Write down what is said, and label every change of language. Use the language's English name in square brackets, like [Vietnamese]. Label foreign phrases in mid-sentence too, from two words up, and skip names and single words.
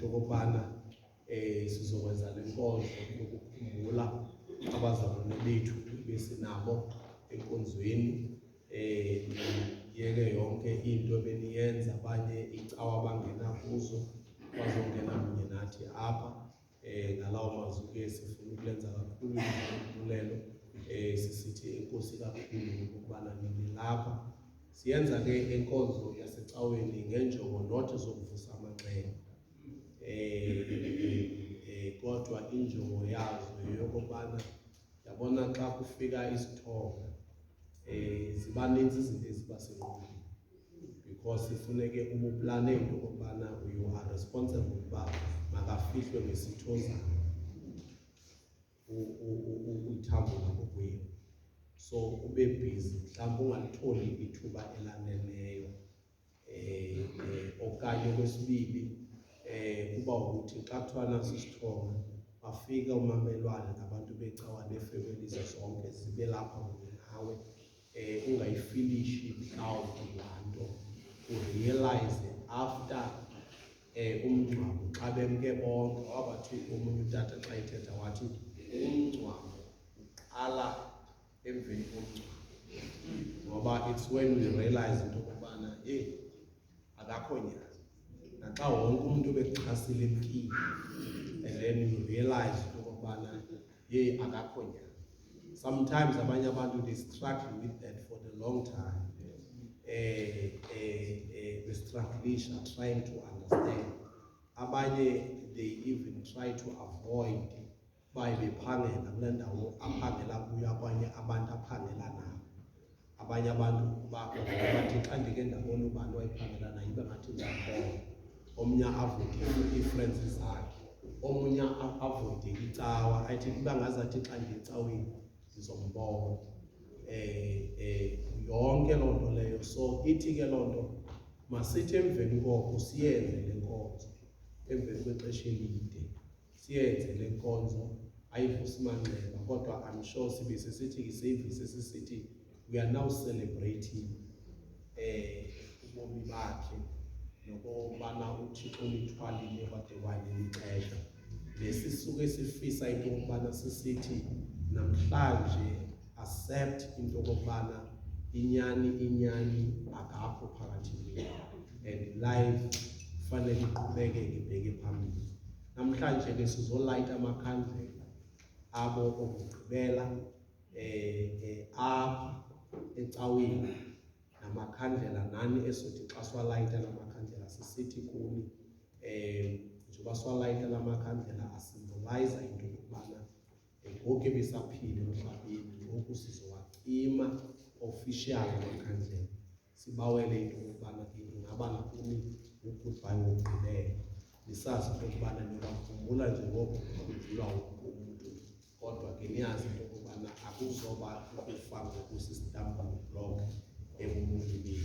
[Xhosa] yokubana sizokwenza le nkonzo yokukhumbula abazalwane bethu besinabo enkonzweni yeke yonke into beniyenza abanye icawa abangena kuzo bazongena kunye nathi apha ngalawo mazwi ke sifuna ukulenza kakhulu imbulelo sisithi enkosi kakhulu ukubana nini lapha siyenza ke enkonzo yasecaweni ngenjongo not zokuvusa amanxeba kodwa injongo yazo yokubana yabona xa kufika isithongo ziba ninzi izinto eziba sengqondweni because sifuneke ubuplane into okubana [English] you are responsible [Xhosa] ukuba makafihlwe ngesithozana uthambo lakokwenu so ube busy mhlawumbe ungalitholi ithuba elaneleyo okanye okwesibili kuba ukuthi xa kuthiwa nasi isithongo bafika umamelwane nabantu becawa neefamilies zonke zibe lapha kunye nawe ungayifinishi mhlawumbi laa nto urealize after umngcwabo xa bemke bonke wabathi omunye utata xa ethetha wathi umngcwabo uqala emveni komngcwabo ngoba [English] it's when we realize [Xhosa] into okubana akakho nyani naxa wonke umuntu bekuchasile empini [English] and then you realize [Xhosa] into okubana akakho nyani. Sometimes abanye abantu [English] they struggle with that for the long time [Xhosa] bestrugglisha [English] trying to [Xhosa] understand abanye [English] they even try to avoid [Xhosa] baye bephangela kule ndawo aphangela kuyo abanye abantu aphangela nabo abanye abantu bathi xa ndike ndabona ubani wayephangela naye ibe ngathi ndiyabona omnye avoide ii-friends zakhe omunye avoide icawa ayithi kuba ngazathi xa ndiyecaweni ndizombona yonke loo nto leyo so ithi ke loo nto masithi emveni koko siyenze le nkonzo emveni kwexesha elide siyenze le nkonzo ayivusi manxeba kodwa [English] I'm sure [Xhosa] sibe sisithi isevisi sisithi [English] we are now celebrating [Xhosa] ubomi bakhe nokubana uThixo lithwalile kwade kwaleli xesha lesisuke sifisa into yokubana sisithi namhlanje accept into yokubana inyani akapho phakathi kwethu [English] and life [Xhosa] fanele iqhubekeke ibheke phambili. Namhlanje ke sizolayita amakhandlela abo okugqibela apha ecaweni namakhandlela nani esothi xa siwalayita la makhandlela sisithi kuni njengoba siwalayita la makhandlela asymbolize into yokubana ngoku ebesaphila emhlabeni ngoku sizowacima official amakhandlela sibawele into yokubana ingaba nakuni ugoodbye wokugqibela nisazi into yokubana niyabakhumbula njengoko kukhumbulwa wonke umuntu kodwa ke niyazi into yokubana akuzoba ukufa ngokusistumbling block ebumulini.